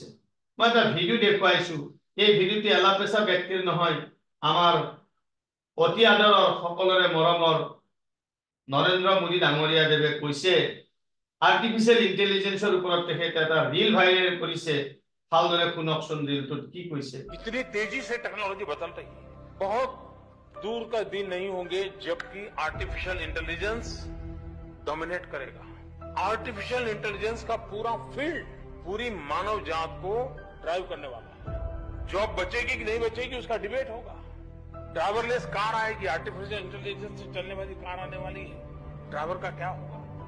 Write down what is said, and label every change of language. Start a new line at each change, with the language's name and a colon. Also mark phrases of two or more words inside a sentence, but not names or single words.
Assamese: মই এটা ভিডিঅ' দেখুৱাইছো, এই ভিডিঅ'টি এলাপেচা ব্যক্তিৰ নহয়, আমাৰ অতি আদৰৰ সকলোৰে মৰমৰ নৰেন্দ্ৰ মোদী ডাঙৰীয়া দেৱে কৈছে
English: artificial intelligenceৰ
Assamese: ওপৰত তেখেতে এটা ৰীল ভাইৰেল কৰিছে। ভালদৰে শুনকচোন ৰীলটোত কি কৈছে।
Hindi: इतनी तेजी से टेक्नोलॉजी बदल रही है, बहुत दूर का दिन नहीं होंगे जबकि
English: artificial intelligence dominate
Hindi: करेगा।
English: artificial intelligence
Hindi: का पूरा फील्ड पूरी मानव जात को ड्राइव करने वाला है। जॉब बचेगी कि नहीं बचेगी उसका डिबेट होगा।
English: driverless car
Hindi: आएगी,
English: artificial intelligence
Hindi: से चलने वाली कार आने वाली है, ड्राइवर का क्या होगा?